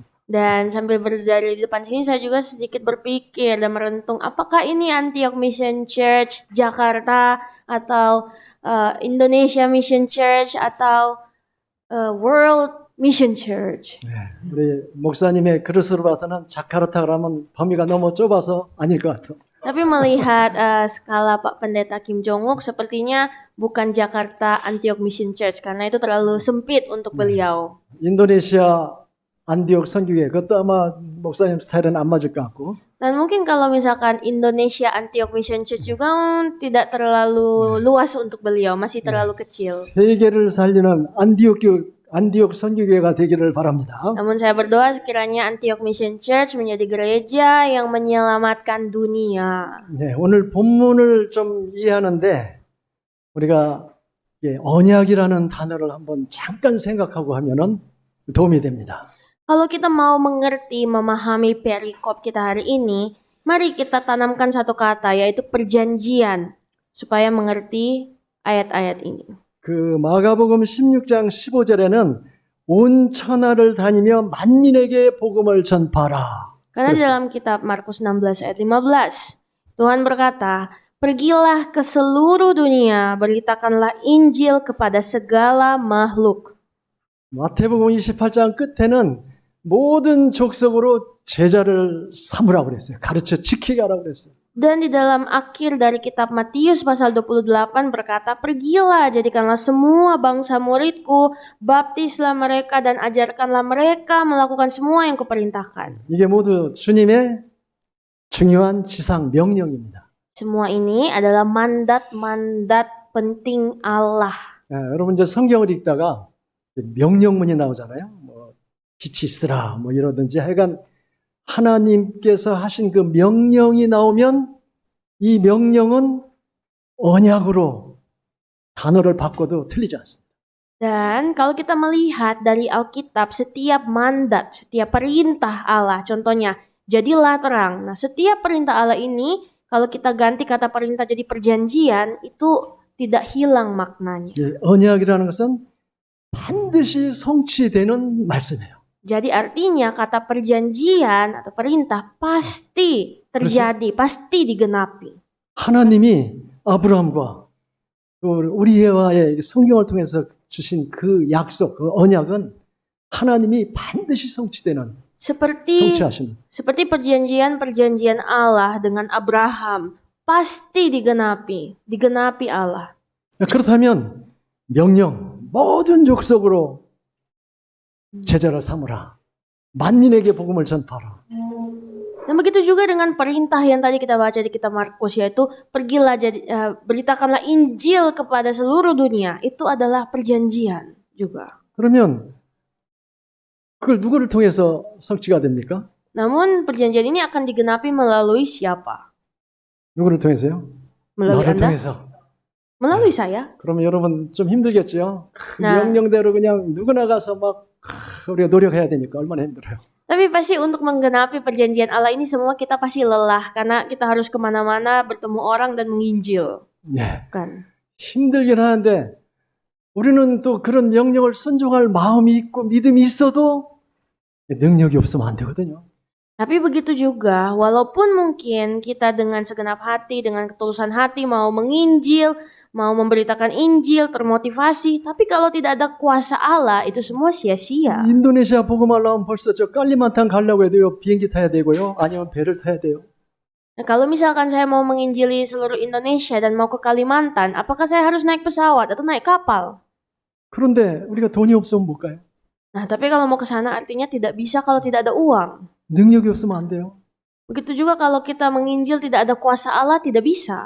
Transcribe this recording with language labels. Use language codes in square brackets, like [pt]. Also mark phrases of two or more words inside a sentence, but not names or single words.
[id] Dan sambil berdiri di depan sini saya juga sedikit berpikir dan merentung apakah ini Antioch Mission Church Jakarta atau Indonesia Mission Church atau World Mission Church. [ko] 네, 우리 목사님의 그릇으로 봐서는 자카르타 그러면 범위가 너무 좁아서 아닐 것 같아요. [id] Tapi melihat skala Pak Pendeta Kim Jong-uk sepertinya bukan Jakarta Antioch Mission Church karena itu terlalu sempit untuk beliau. [ko] 인도네시아 안디옥 선교회 그것도 아마 목사님 스타일은 안 맞을 것 같고. [id] Dan mungkin kalau misalkan Indonesia Antioch Mission Church juga tidak terlalu luas untuk beliau, masih terlalu kecil. [ko] 세계를 살리는 안디옥 선교회가 되기를 바랍니다. [id] Namun saya berdoa sekiranya Antioch Mission Church menjadi gereja yang menyelamatkan dunia. [ko] 네, 오늘 본문을 좀 이해하는데 우리가 언약이라는 단어를 한번 잠깐 생각하고 하면은 도움이 됩니다. [id] Kalau kita mau mengerti, memahami perikop kita hari ini, mari kita tanamkan satu kata, yaitu perjanjian, supaya mengerti ayat-ayat ini. [ko] 그 마가복음 16장 15절에는 온 천하를 다니며 만민에게 복음을 전파하라. [id] Karena di dalam kitab Markus 16 ayat 15, Tuhan berkata, pergilah ke seluruh dunia, beritakanlah Injil kepada segala makhluk. [ko] 마태복음 28장 끝에는 모든 족속으로 제자를 삼으라고 그랬어요. 가르쳐 지키게 하라고 그랬어요. [id] Dan di dalam akhir dari kitab Matius pasal 28 berkata, pergilah, jadikanlah semua bangsa muridku, baptislah mereka dan ajarkanlah mereka melakukan semua yang kuperintahkan. [ko] 이게 모두 주님의 중요한 지상 명령입니다. [id] Semua ini adalah mandat-mandat penting Allah. [ko] 여러분 이제 성경을 읽다가 명령문이 나오잖아요. 뭐 빛이 있으라 뭐 이러든지 하여간 하나님께서 하신 그 명령이 나오면 이 명령은 언약으로 단어를 바꿔도 틀리지 않습니다. [id] Dan kalau kita melihat dari Alkitab, setiap mandat, setiap perintah Allah, contohnya, jadilah terang. Nah, setiap perintah Allah ini, kalau kita ganti kata perintah jadi perjanjian, itu tidak hilang maknanya. [ko] 언약이라는 것은 반드시 성취되는 말씀이에요. [id] Jadi artinya kata perjanjian atau perintah pasti terjadi, pasti digenapi. [ko] 하나님이 아브라함과 우리와의 성경을 통해서 주신 그 약속, 그 언약은 하나님이 반드시 성취되는, 성취하시는. [id] Seperti perjanjian Allah dengan Abraham pasti digenapi Allah. [ko] 그렇다면 명령, 모든 족속으로 제자를 삼으라. 만민에게 복음을 전파하라. [id] Dan begitu juga dengan perintah yang tadi kita baca di kitab Markus, yaitu pergilah beritakanlah Injil kepada seluruh dunia. Itu adalah perjanjian juga. [ko] 그러면 그걸 누구를 통해서 성취가 됩니까? [id] Namun perjanjian ini akan digenapi melalui siapa? [ko] 누구를 통해서요? [id] Melalui [ko] 너를 [id] Anda? [ko] 통해서. [id] Melalui saya. [ko] 그러면 여러분 좀 힘들겠죠? 그 나. 명령대로 그냥 누구나 가서 막 우리가 노력해야 되니까 얼마나 힘들어요. [id] Tapi pasti untuk menggenapi perjanjian Allah ini semua kita pasti lelah. Karena kita harus kemana-mana bertemu orang dan menginjil. [ko] 네. [id] Kan? [ko] 힘들긴 하는데 우리는 또 그런 명령을 순종할 마음이 있고 믿음이 있어도 능력이 없으면 안 되거든요. [id] Tapi begitu juga, walaupun mungkin kita dengan segenap hati, dengan ketulusan hati mau menginjil, mau memberitakan Injil, termotivasi, tapi kalau tidak ada kuasa Allah, itu semua sia-sia. [ko] 인도네시아 복음하려면 벌써 저 깔리만탄 가려고 해도요 비행기 타야 되고요 아니면 배를 타야 돼요. [id] Nah, kalau misalkan saya mau menginjili seluruh Indonesia dan mau ke Kalimantan, apakah saya harus naik pesawat atau naik kapal? [ko] 그런데 우리가 돈이 없으면 못 가요. [id] Nah, tapi kalau mau ke sana artinya tidak bisa kalau tidak ada uang. [ko] 능력이 없으면 안 돼요. [id] Begitu juga kalau kita menginjil tidak ada kuasa Allah, tidak bisa.